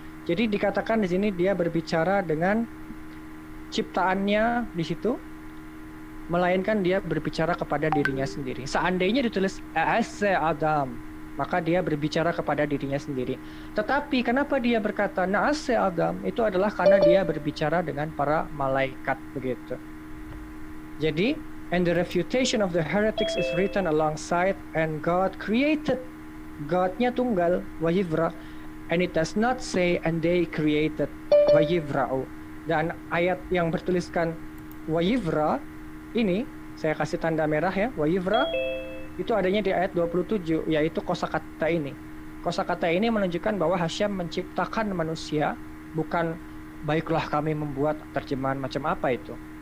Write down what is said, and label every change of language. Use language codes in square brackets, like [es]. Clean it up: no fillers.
[id] Jadi dikatakan di sini dia berbicara dengan ciptaannya di situ, melainkan dia berbicara kepada dirinya sendiri. Seandainya ditulis A'ase Adam, maka dia berbicara kepada dirinya sendiri. Tetapi kenapa dia berkata Na'ase Adam? Itu adalah karena dia berbicara dengan para malaikat begitu. Jadi, [en] and the refutation of the heretics is written alongside, and God created. God-nya tunggal, Wayivra, and it does not say and they created Wayivra'u. [id] Dan ayat yang bertuliskan Wayivra ini, saya kasih tanda merah ya, Wayivra, itu adanya di ayat 27, yaitu kosakata ini. Kosakata ini menunjukkan bahwa Hashem menciptakan manusia, bukan baiklah kami membuat terjemahan macam apa itu.